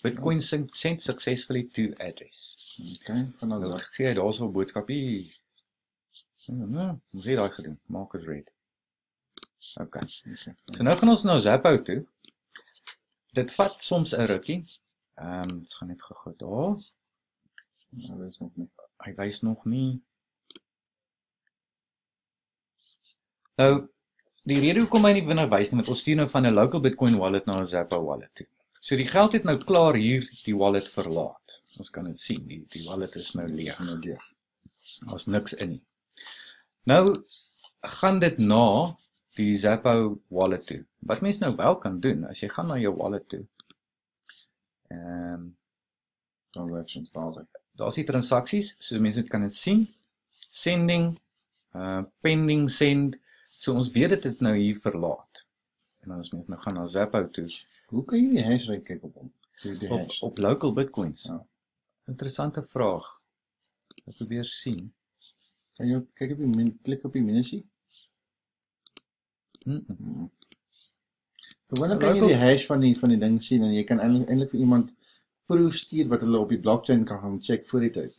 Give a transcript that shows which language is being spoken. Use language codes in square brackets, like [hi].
[en] Bitcoin sent successfully to address. [af] Okay, van Nou dan gee hy daarso 'n boodskapie. Nou, ons het daai gedoen. Maak is red. Okay. So nou gaan ons na Zappo toe. Dit vat soms 'n rukkie. Dit gaan net gou daar. Nou, dis nog nie. Hy wys nog nie. Nou, die rede hoekom hy nie vinnig wys nie, want ons stuur nou van 'n local Bitcoin wallet na 'n Zappo wallet toe. So die geld het nou klaar hier die wallet verlaat. Ons kan dit sien, die wallet is nou leeg. Daar's niks in nie. Nou gaan dit na die Zappo wallet toe. Wat mens nou wel kan doen, as jy gaan na jou wallet toe. Transactions, Daar's die transaksies, so mense kan dit sien. [en] Sending, pending send. [af] So ons weet dit het nou hier verlaat. En dan as mens nou gaan na Zappo toe. Hoe kan jy die hash rate kyk op hom? Op local bitcoins. Ja. Interessante vraag. Ek probeer sien. Kan jy kyk op die klik op die minusie? Wanneer kan jy die hash van die ding sien en jy kan eintlik vir iemand proof stuur wat hulle op die blockchain kan gaan check voor die tyd.